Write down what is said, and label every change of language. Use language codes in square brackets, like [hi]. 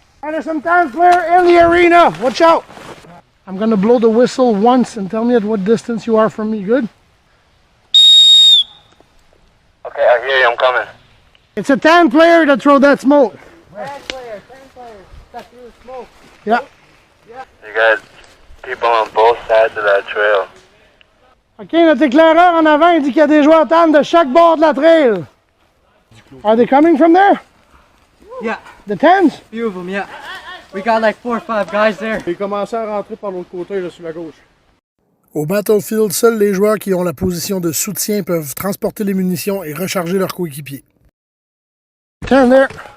[en] And there's some time player in the arena. Watch out. I'm gonna blow the whistle once and tell me at what distance you are from me. Good? Okay, I hear you. I'm coming. It's a 10 player that throw that smoke. 10 player. That threw smoke. Yeah. You got people on both sides of that trail. [fr] OK, notre éclaireur en avant, il dit qu'il y a des joueurs TAN de chaque bord de la trail. [en] Are they coming from there? Yeah, The 10s? few of them, yeah. We got like 4 or 5 guys there. [fr] Il commençait à rentrer par l'autre côté, là, sur la gauche. Au Battlefield, seuls les joueurs qui ont la position de soutien peuvent transporter les munitions et recharger leurs coéquipiers. [en] 10 there.